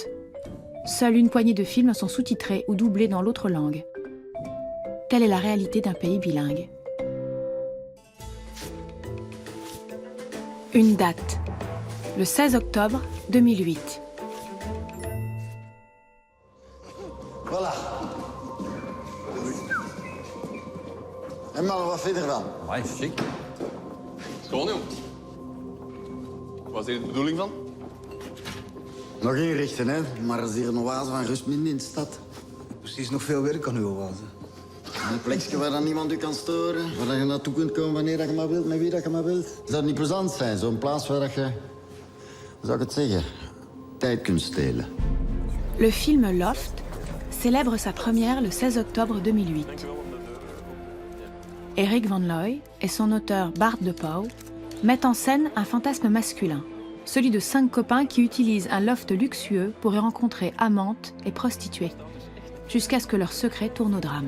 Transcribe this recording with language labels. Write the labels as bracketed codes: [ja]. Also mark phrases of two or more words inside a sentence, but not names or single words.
[fr] Seule une poignée de films sont sous-titrés ou doublés dans l'autre langue. Telle est la réalité d'un pays bilingue. Une date. Le 16 octobre 2008. Voilà. [nl] En maar wat vind je ervan? Amai, chic. Schoon, jong. Wat is hier de bedoeling van? Nog inrichten, hè? Maar er is hier een oase van rust midden in de stad. Precies nog veel werk aan uw oase. Een plekje waar dan niemand u kan storen. Waar je naartoe kunt komen wanneer dat je maar wilt, met wie dat je maar wilt. Zou het niet plezant zijn? Zo'n plaats waar dat je, hoe zou ik het zeggen, tijd kunt stelen. [fr] Le film Loft célèbre sa première le 16 octobre 2008. Eric Van Looy et son auteur Bart de Pauw mettent en scène un fantasme masculin, celui de 5 copains qui utilisent un loft luxueux pour y rencontrer amantes et prostituées, jusqu'à ce que leur secret tourne au drame.